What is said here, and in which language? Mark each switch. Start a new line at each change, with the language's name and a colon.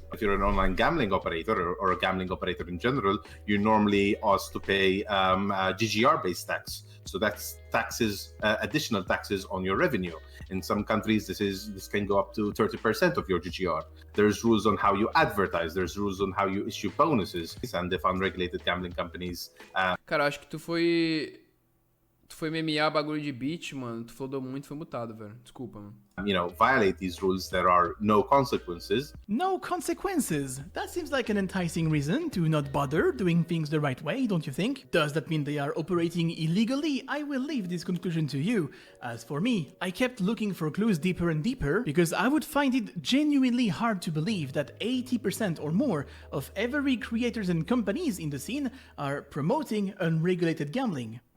English: If you're an online gambling operator or a gambling operator in general, you're normally asked to pay GGR-based tax. So that's taxes, additional taxes on your revenue. In some countries, this can go up to 30% of your GGR. There's rules on how you advertise. There's rules on how you issue bonuses. And if unregulated gambling companies...
Portuguese: Cara, acho que tu foi... Tu foi memear bagulho de beat, mano. Tu flodou muito, foi mutado, velho. Desculpa, mano.
English: You know, violate these rules, there are no consequences. No consequences. That seems like an enticing reason to not bother doing things the right way, don't you think? Does that mean they are operating illegally? I will leave this conclusion to you. As for me, I kept looking for clues deeper and deeper because I would find it genuinely hard to believe that 80% or more of every creators and companies in the scene are promoting unregulated gambling.